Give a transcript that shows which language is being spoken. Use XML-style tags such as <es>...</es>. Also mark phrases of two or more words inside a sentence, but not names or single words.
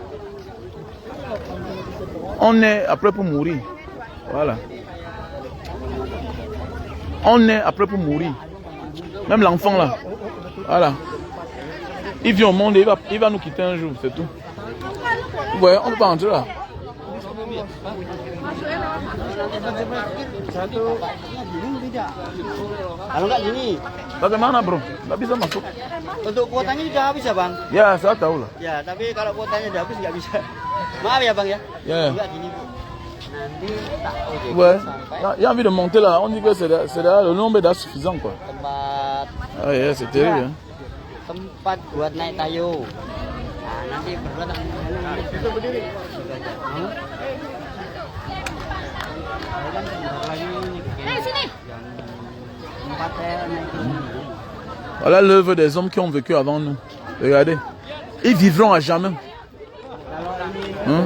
<fr>On est après pour mourir. Voilà. On est après pour mourir. Même l'enfant là. Voilà. Il vient au monde et il va nous quitter un jour, c'est tout. Vous voyez, on ne peut pas entrer là.</fr> <id>Kalau enggak gini. Bagaimana bro? Nggak bisa masuk. Untuk kuotanya sudah habis ya bang? Ya, saya tahu lah. Ya, tapi kalau kuotanya sudah habis nggak bisa. Maaf ya bang ya. Ya. Enggak gini bu. Nanti tak ojek Ouais. sampai</id> <fr>Il y a envie de monter là. On dit que c'est le nombre est suffisant quoi.</fr> <id>tempat</id> <fr>Ah ouais, c'est terrible. Hein.</fr> <id>tempat buat naik tayo. Nah, nanti berdua tak bisa berdiri.</id> <fr>Voilà l'œuvre des hommes qui ont vécu avant nous. Regardez. Ils vivront à jamais. Hein?</fr>